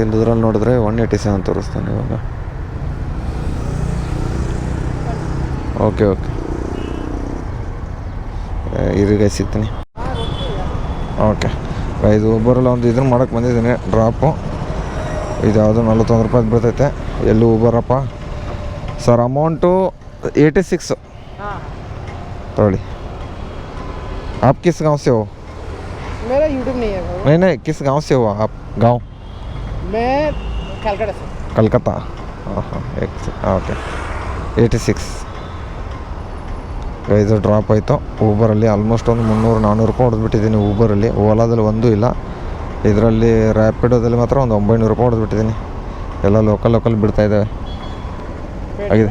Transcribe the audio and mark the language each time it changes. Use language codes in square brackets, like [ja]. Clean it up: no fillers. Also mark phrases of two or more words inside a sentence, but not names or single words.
[kn] ಇದ್ರಲ್ಲಿ ನೋಡಿದ್ರೆ 187 ತೋರಿಸ್ತಾನೆ ಇವಾಗ. ಓಕೆ ಇದೀಗ ಸಿಗ್ತೀನಿ. ಓಕೆ ಇದು ಊಬರಲ್ಲಿ ಒಂದು ಇದನ್ನು ಮಾಡೋಕ್ಕೆ ಬಂದಿದ್ದೀನಿ ಡ್ರಾಪು. ಇದು ಯಾವುದು 41 ರೂಪಾಯಿ ಬರ್ತೈತೆ. ಎಲ್ಲೂ ಊಬರಪ್ಪ ಸರ್. ಅಮೌಂಟು 86 ತೊಗೊಳ್ಳಿ. [hi] आप किस गांव से हो? मेरा यूट्यूब नहीं है। नहीं किस गांव से हो आप? गांव मैं कलकत्ता से। कलकत्ता हाँ [kn] ಓಕೆ 86 ಇದು ಡ್ರಾಪ್ ಆಯಿತು. ಊಬರಲ್ಲಿ ಆಲ್ಮೋಸ್ಟ್ ಒಂದು 300-400 ರೂಪಾಯಿ ಹೊಡೆದ್ಬಿಟ್ಟಿದ್ದೀನಿ ಊಬರಲ್ಲಿ. ಓಲಾದಲ್ಲಿ ಒಂದೂ ಇಲ್ಲ. ಇದರಲ್ಲಿ ರ್ಯಾಪಿಡೋದಲ್ಲಿ ಮಾತ್ರ ಒಂದು 900 ರೂಪಾಯಿ ಹೊಡೆದ್ಬಿಟ್ಟಿದ್ದೀನಿ. ಎಲ್ಲ ಲೋಕಲ್ ಬಿಡ್ತಾಯಿದ್ದಾವೆ ಆಗಿದೆ.